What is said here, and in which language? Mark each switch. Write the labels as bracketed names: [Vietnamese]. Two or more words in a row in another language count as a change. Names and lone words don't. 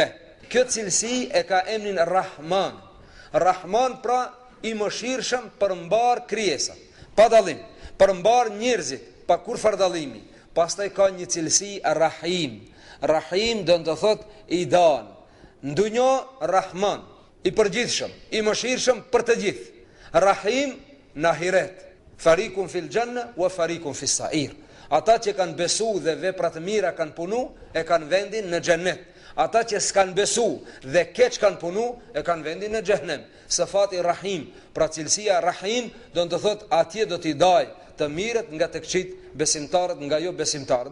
[Albanian] Kjo cilësi e ka emrin Rahman. Rahman, pra, i mëshirshëm përmbar krijesat, pa dallim, përmbar njerëzit, pa kurfar dallimi. Pastaj ka një cilësi Rahim. Rahim do të thotë i dan. Ndonjë Rahman, i përgjithshëm, i mëshirshëm për të gjithë. Rahim në ahiret. [Arabic] فريق في الجنة وفريق في السعير. [Albanian] Ata që kanë besu dhe vepra të mira kanë punu, e kanë vendin në xhennet. Ata që s'kan besu dhe keq kanë punu, e kanë vendin në xhenem. Sifati Rahim, pra cilësia Rahim, do të thotë atje do t'i daj të mirët nga të këqit, besimtarët nga jo besimtarët.